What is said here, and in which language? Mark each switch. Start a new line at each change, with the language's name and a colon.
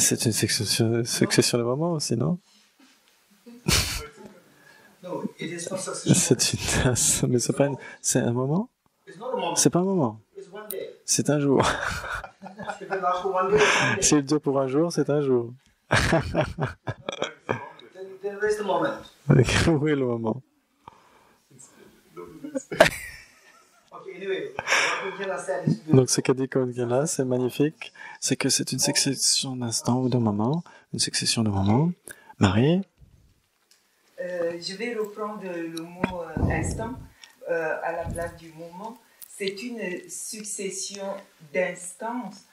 French: C'est une succession de moments aussi, non?
English: No, it is not succession moment.
French: C'est une... Mais c'est un moment?
English: It's not a moment.
French: C'est pas un moment.
English: It's one day.
French: C'est un jour.
English: If it lasts for one day, it's one day.
French: S'il dure pour un jour, c'est un jour.
English: Then where's the moment?
French: Où est le moment?
English: Okay, anyway, what Michaela said is
French: Donc ce qu'a dit Konkela, c'est magnifique. C'est que c'est une succession d'instants ou de moments. Une succession de moments. Marie? Je vais reprendre le mot instant à la place du moment. C'est une succession d'instants.